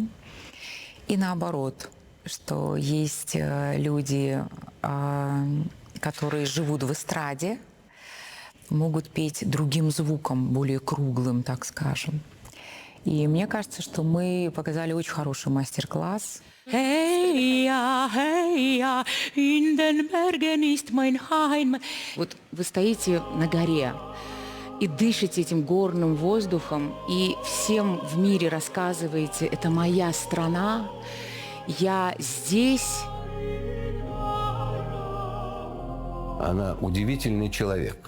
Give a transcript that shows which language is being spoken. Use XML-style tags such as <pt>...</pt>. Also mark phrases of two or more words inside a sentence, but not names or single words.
<ru>И наоборот, что есть люди, которые живут в эстраде, могут петь другим звуком, более круглым, так скажем. И мне кажется, что мы показали очень хороший мастер-класс.</ru> <de>In den Bergen ist mein Heim.</de> <ru>Вот вы стоите на горе и дышите этим горным воздухом, и всем в мире рассказываете, это моя страна, я здесь. Она удивительный человек.</ru>